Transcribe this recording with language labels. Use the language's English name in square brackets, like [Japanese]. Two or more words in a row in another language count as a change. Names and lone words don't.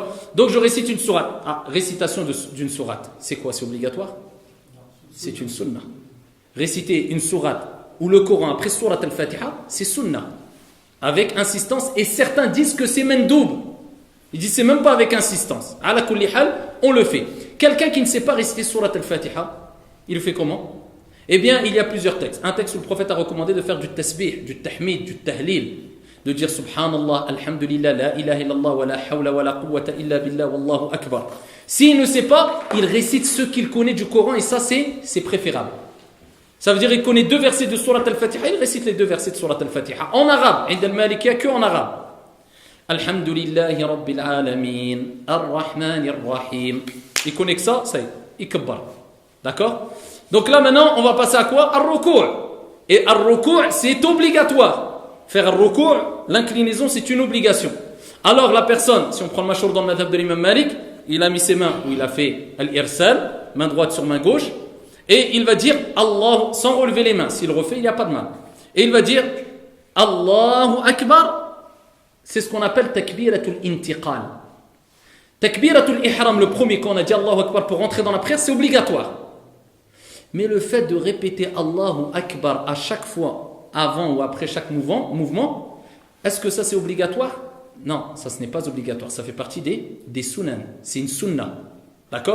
[French] Donc je récite une sourate. Récitation d'une sourate. C'est quoi? C'est obligatoire? C'est une sunna. Réciter une sourate ou le Coran après sourate al-Fatiha, c'est sunna. Avec insistance, et certains disent que c'est mandoub. Ils disent c'est même pas avec insistance. [Arabic] على كل حال, [French] on le fait. Quelqu'un qui ne sait pas réciter surat al-Fatiha, il le fait comment? Eh bien, il y a plusieurs textes. Un texte où le prophète a recommandé de faire du tasbih, du tahmid, du tahlil, de dire [Arabic] سبحان الله، الحمد لله، لا إله إلا الله، ولا حول ولا قوة إلا بالله، والله أكبر. [French] S'il ne sait pas, il récite ce qu'il connaît du Coran, et ça c'est préférable. Ça veut dire qu'il connaît 2 versets de surat al-Fatiha, il récite les 2 versets de surat al-Fatiha en arabe, [Arabic] عند المالكية, [French] que en arabe. [Arabic] الحمد لله رب العالمين، الرحمن الرحيم. [French] Il connaît que ça y est, il kabbar. D'accord? Donc là maintenant, on va passer à quoi? Ar-Ruku'. Et Ar-Ruku', c'est obligatoire. Faire Ar-Ruku', l'inclinaison, c'est une obligation. Alors la personne, si on prend le mashhur dans le madhab de l'imam Malik, il a mis ses mains où il a fait Al-Irsal, main droite sur main gauche, et il va dire Allah, sans relever les mains. S'il refait, il n'y a pas de mal. Et il va dire [Arabic] الله أكبر. [French] C'est ce qu'on appelle [Arabic] تكبيرة الانتقال. تكبيرة الإحرام, [French] le premier qu'on a dit [Arabic] الله أكبر [French] pour rentrer dans la prière, c'est obligatoire. Mais le fait de répéter [Arabic] الله أكبر [French] à chaque fois, avant ou après chaque mouvement, est-ce que ça c'est obligatoire? Non, ça ce n'est pas obligatoire. Ça fait partie des sunan. C'est une sunna. D'accord?